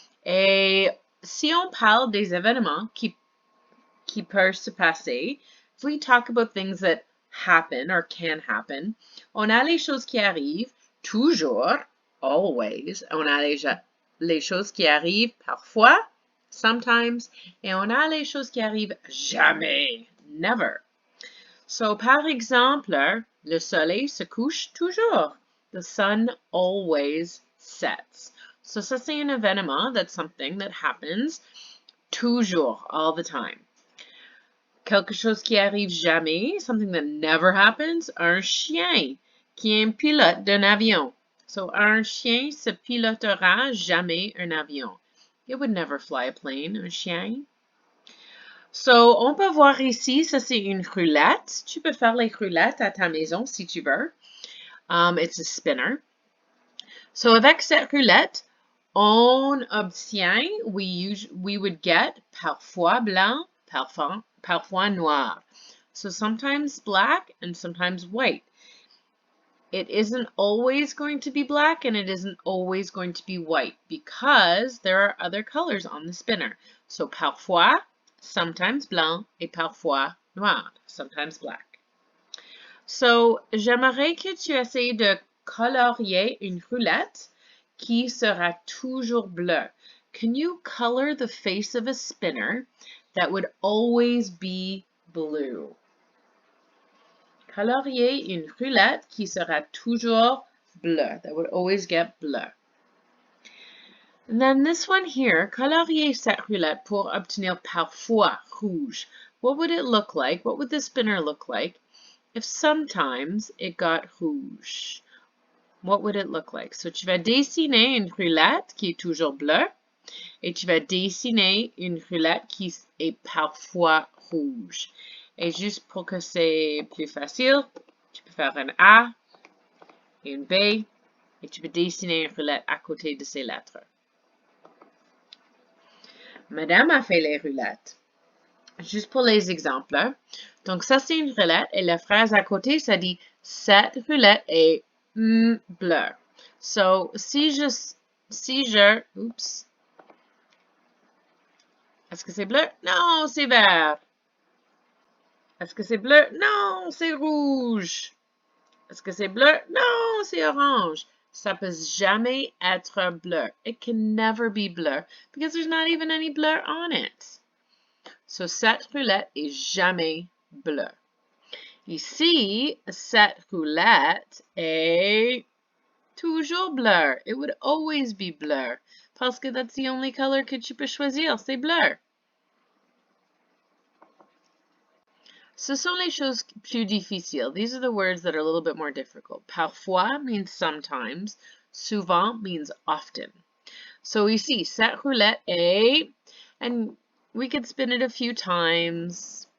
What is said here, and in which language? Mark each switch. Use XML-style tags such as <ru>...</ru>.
<fr>Et si on parle des événements qui peuvent se passer,</fr> <en>if we talk about things that happen or can happen,</en> <fr>on a les choses qui arrivent toujours,</fr> <en>always.</en> <fr>On a les choses qui arrivent parfois,</fr> <en>sometimes,</en> <fr>et on a les choses qui arrivent jamais,</fr> <en>never.</en> <fr>So, par exemple, le soleil se couche toujours.</fr> <en>The sun always sets. So,</en> <fr>ça c'est un événement.</fr> <en>That's something that happens toujours, all the time.</en> <fr>Quelque chose qui arrive jamais,</fr> <en>something that never happens,</en> <fr>un chien qui est un pilote d'un avion. So, un chien se pilotera jamais un avion.</fr> <en>It would never fly a plane,</en> <fr>un chien. So, on peut voir ici, ça c'est une roulette. Tu peux faire les roulettes à ta maison si tu veux.</fr> <en>It's a spinner.</en> <fr>So, avec cette roulette, on obtient,</fr> <en>we would get</en> <fr>parfois blanc, parfois noir.</fr> <en>So, sometimes black and sometimes white. It isn't always going to be black and it isn't always going to be white because there are other colors on the spinner.</en> <fr>So, parfois, sometimes blanc et parfois noir,</fr> <en>sometimes black.</en> <fr>So, j'aimerais que tu essayes de colorier une roulette qui sera toujours bleue.</fr> <en>Can you color the face of a spinner that would always be blue?</en> <fr>Colorier une roulette qui sera toujours bleue,</fr> <en>that would always get</en> <fr>bleu.</fr> <en>And then this one here,</en> <fr>colorier cette roulette pour obtenir parfois rouge.</fr> <en>What would it look like? What would the spinner look like if sometimes it got rouge? What would it look like?</en> <fr>So tu vas dessiner une roulette qui est toujours bleue et tu vas dessiner une roulette qui est parfois rouge. Et juste pour que c'est plus facile, tu peux faire un A et un B et tu peux dessiner une roulette à côté de ces lettres. Madame a fait les roulettes. Juste pour les exemples. Donc, ça, c'est une roulette. Et la phrase à côté, ça dit « Cette roulette est bleue ». So, si je... Oups. Est-ce que c'est bleu? Non, c'est vert. Est-ce que c'est bleu? Non, c'est rouge. Est-ce que c'est bleu? Non, c'est orange. Ça peut jamais être bleu.</fr> <en>It can never be bleu because there's not even any bleu on it.</en> <fr>So, cette roulette est jamais bleue. Ici, cette roulette est toujours bleue.</fr> <en>It would always be bleu.</en> <fr>Parce que</fr> <en>that's the only color</en> <fr>que tu peux choisir, c'est bleu. Ce sont les choses plus difficiles.</fr> <en>These are the words that are a little bit more difficult. Parfois means sometimes. Souvent means often. So</en> <fr>ici, cette roulette est,</fr> <en>and we could spin it a few times.</en>